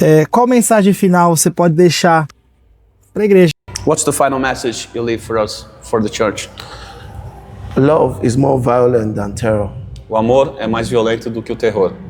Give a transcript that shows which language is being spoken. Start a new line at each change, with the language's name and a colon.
Portuguese: Qual mensagem final você pode deixar para a igreja?
English: What's the final message you leave for us, for the church? Love is more violent than terror.
Portuguese: O amor é mais violento do que o terror.